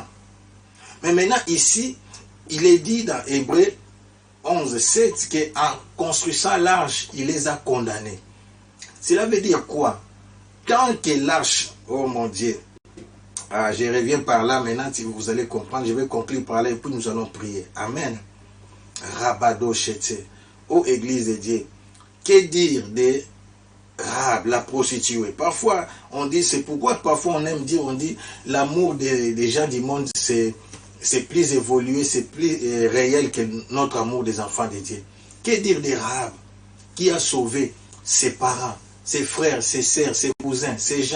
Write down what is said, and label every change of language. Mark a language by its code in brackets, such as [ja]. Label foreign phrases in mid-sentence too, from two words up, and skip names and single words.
[fr] Mais maintenant ici, il est dit dans Hébreu 11, 7, qu'en construisant l'arche, il les a condamnés. Cela veut dire quoi? Quand que l'arche, oh mon Dieu, je reviens par là maintenant, si vous allez comprendre, je vais conclure par là et puis nous allons prier. Amen. Rabado Chete, ô Église de Dieu, que dire de Rahab, la prostituée? Parfois, on dit, c'est pourquoi parfois on aime dire, on dit, l'amour des gens du monde, c'est plus évolué, c'est plus réel que notre amour des enfants de Dieu. Que dire de Rahab, qui a sauvé ses parents, ses frères, ses sœurs, ses cousins, ses gens?